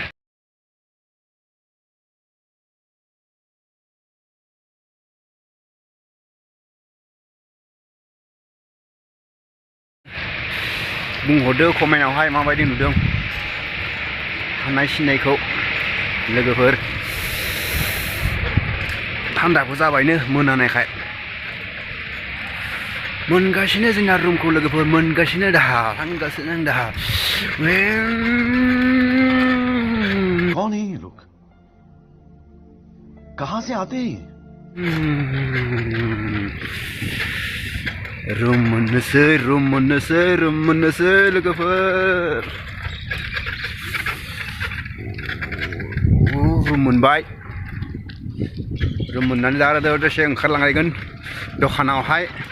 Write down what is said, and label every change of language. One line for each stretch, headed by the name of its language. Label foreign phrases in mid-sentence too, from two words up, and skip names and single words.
Bodo: बुंहरदो कमेन्टआवहाय माबायदि नुदों खानाय सिननायखौ लोगोफोर थान्दाबो जाबायनो मोनानायखाय मोनगासिनो जोंना रुमखौ लोगोफोर मोनगासिनो दाहा थांगासिनो दाहा
Hindi: कौन है ये लोग कहां से आते हैं
Bodo: रुम मोननोसै लोगोफोर रुम मोनबाय रुम मोननानै दा दसे ओंखारलांगोन दखानावहाय